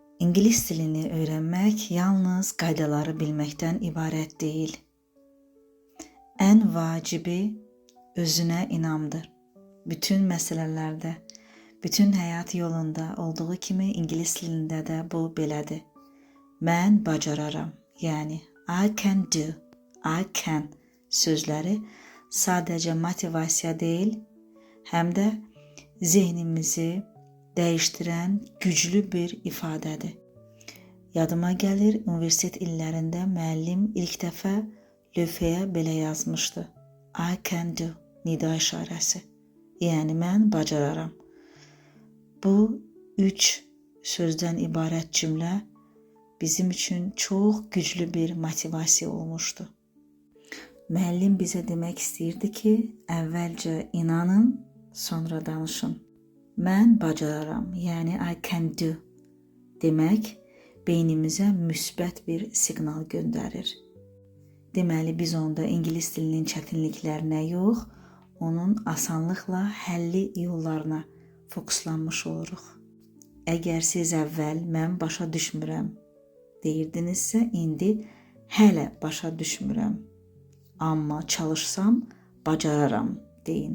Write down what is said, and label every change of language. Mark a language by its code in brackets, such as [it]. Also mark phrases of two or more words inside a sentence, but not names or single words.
[az] İngilis dilini öyrənmək yalnız qaydaları bilməkdən ibarət deyil. Ən vacibi özünə inamdır. Bütün məsələlərdə, bütün həyat yolunda olduğu kimi ingilis dilində də bu belədir. Mən bacararam, yəni [en] I can do, I can [az] sözləri sadəcə motivasiya deyil, həm də zehnimizi dəyişdirən güclü bir ifadədir. Yadıma gəlir, universitet illərində müəllim ilk dəfə lövhəyə belə yazmışdı. [en] I can do, [az] nida işarəsi. Yəni mən bacararam. Bu 3 sözdən ibarət cümlə bizim üçün çox güclü bir motivasiya olmuşdu. Müəllim bizə demək istəyirdi ki, əvvəlcə inanın, sonra danışın. Mən bacararam, yəni [en] I can do [az] demək beynimizə müsbət bir siqnal göndərir. Deməli, biz onda ingilis dilinin çətinliklərinə yox, onun asanlıqla həlli yollarına fokuslanmış oluruq. Əgər siz əvvəl mən başa düşmürəm deyirdinizsə, indi hələ başa düşmürəm, amma çalışsam bacararam deyin.